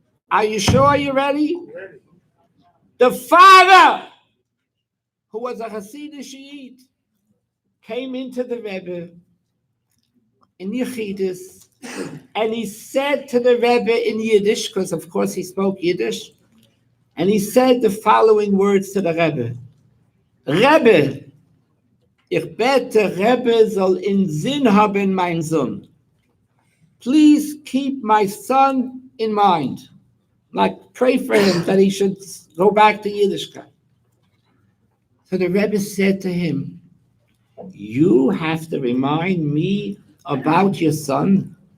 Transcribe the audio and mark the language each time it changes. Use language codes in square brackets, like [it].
[en] Are you sure you're ready? The father, who was a Hasidic Shiite, came into the Rebbe in Yechidus, and he said to the Rebbe in Yiddish, because of course he spoke Yiddish, and he said the following words to the Rebbe. [yi] Rebbe, ich bete Rebbe soll in Sinn haben mein Sohn. [en] Please keep my son in mind. Like, pray for him that he should go back to Yiddishkeit. So the Rebbe said to him, you have to remind me about your son.